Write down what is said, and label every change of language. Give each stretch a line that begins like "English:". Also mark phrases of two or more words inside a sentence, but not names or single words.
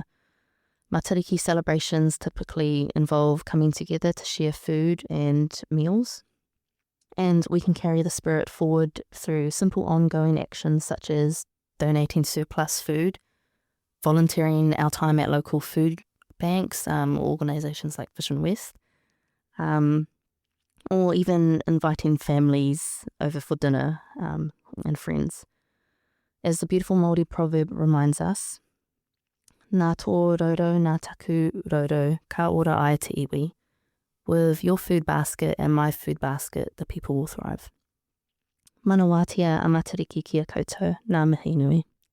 English: Matariki celebrations typically involve coming together to share food and meals, and we can carry the spirit forward through simple ongoing actions such as donating surplus food, volunteering our time at local food banks, organisations like Vision West, or even inviting families over for dinner and friends. As the beautiful Māori proverb reminds us,
Māori: nā tō roro, nā taku roro, ka ora ai te iwi.
English: With your food basket and my food basket, the people will thrive.
Māori: Manawatia a Matariki kia koutou, ngā mihi nui.